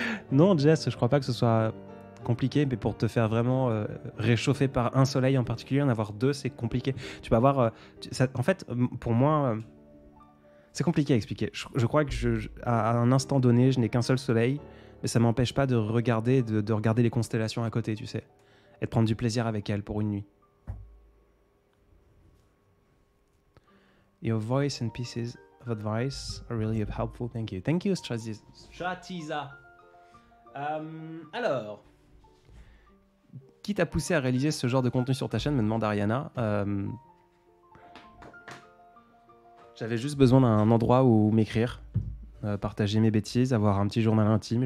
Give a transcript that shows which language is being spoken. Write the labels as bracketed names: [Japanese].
[French] Non, Jess, je crois pas que ce soit compliqué, mais pour te faire vraiment réchauffer par un soleil en particulier, en avoir deux, c'est compliqué. Tu peux avoir... en fait, pour moi, c'est compliqué à expliquer. Je crois que à un instant donné, je n'ai qu'un seul soleil, mais ça m'empêche pas de regarder, de regarder les constellations à côté, tu sais, et de prendre du plaisir avec elles pour une nuit. [English] Your voice and pieces of advice are really helpful. Thank you. Thank you, Stratiza. [French] Alors, qui t'a poussé à réaliser ce genre de contenu sur ta chaîne, me demande Ariana. J'avais juste besoin d'un endroit où m'écrire, partager mes bêtises, avoir un petit journal intime.